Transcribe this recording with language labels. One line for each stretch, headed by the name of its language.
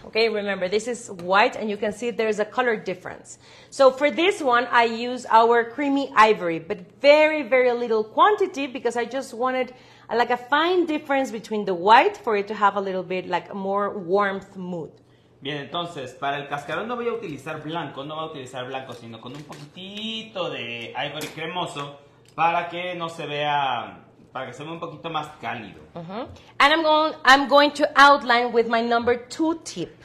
English: Okay, remember, this is white, and you can see there's a color difference. So for this one, I use our creamy ivory, but very, very little quantity because I just wanted like a fine difference between the white for it to have a little bit like a more warmth mood.
Spanish: Bien, entonces, para el cascarón no voy a utilizar blanco, sino con un poquitito de ivory cremoso para que no se vea, para que se vea un poquito más cálido.
English: And I'm going to outline with my number 2 tip.